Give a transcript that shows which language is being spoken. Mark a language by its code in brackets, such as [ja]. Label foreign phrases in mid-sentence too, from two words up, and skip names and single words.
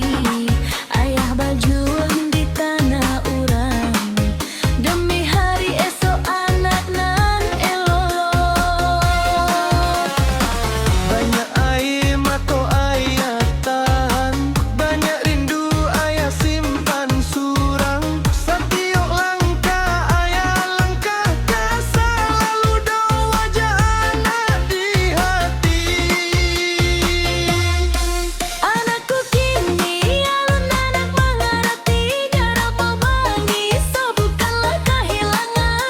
[min] Ayah berjuang di tanah urang, demi hari esok anak nan elok. Banyak air mata ayah tahan, banyak rindu ayah simpan surang. [id] Setiap langkah ayah langkahkan, selalu doa wajah anak di hati. [min] Anakku kini alun anak mengerti, jarak berbagi so bukanlah kehilangan.